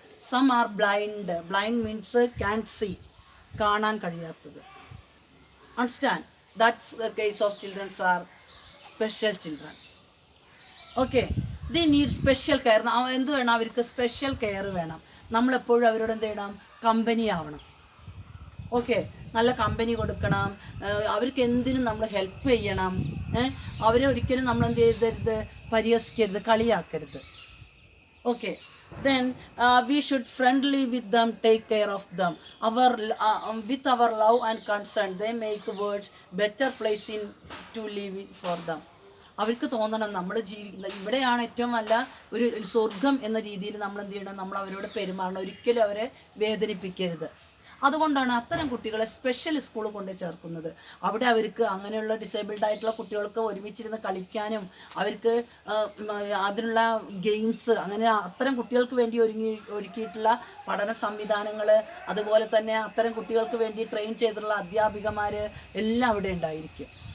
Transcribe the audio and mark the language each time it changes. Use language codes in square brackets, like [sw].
[en] some are blind means can see, [ml] കാണാൻ കഴിയാത്തത്. [en] Understand? That's the case of children are special children. Okay, they need special care. [ml] എന്ത് വേണം അവർക്ക്? Special care വേണം. നമ്മളെപ്പോഴും അവരോട് എന്ത് ചെയ്യണം, കമ്പനി ആവണം. ഓക്കെ, നല്ല കമ്പനി കൊടുക്കണം. അവർക്ക് എന്തിനും നമ്മൾ ഹെൽപ്പ് ചെയ്യണം. അവരെ ഒരിക്കലും നമ്മൾ എന്ത് ചെയ്യരുത്, പരിഹസിക്കരുത്, കളിയാക്കരുത്. Okay, [en] then we should friendly with them, take care of them. Our with our love and concern, they make words better place in to live for them. [ml] അവർക്ക് തോന്നണം നമ്മൾ ജീവിക്കുന്ന ഇവിടെയാണ് ഏറ്റവും നല്ല ഒരു സ്വർഗം എന്ന രീതിയിൽ നമ്മൾ എന്ത് ചെയ്യണം, നമ്മൾ അവരോട് പെരുമാറണം, ഒരിക്കലും അവരെ വേദനിപ്പിക്കരുത്. അതുകൊണ്ടാണ് അത്തരം കുട്ടികളെ സ്പെഷ്യൽ സ്കൂൾ കൊണ്ട് ചേർക്കുന്നത്. അവിടെ അവർക്ക് അങ്ങനെയുള്ള ഡിസേബിൾഡ് ആയിട്ടുള്ള കുട്ടികൾക്ക് ഒരുമിച്ചിരുന്ന് കളിക്കാനും അവർക്ക് അതിനുള്ള ഗെയിംസ്, അങ്ങനെ അത്തരം കുട്ടികൾക്ക് വേണ്ടി ഒരുക്കിയിട്ടുള്ള പഠന സംവിധാനങ്ങൾ, അതുപോലെ തന്നെ അത്തരം കുട്ടികൾക്ക് വേണ്ടി ട്രെയിൻ ചെയ്തിട്ടുള്ള അധ്യാപികമാർ എല്ലാം അവിടെ ഉണ്ടായിരിക്കും.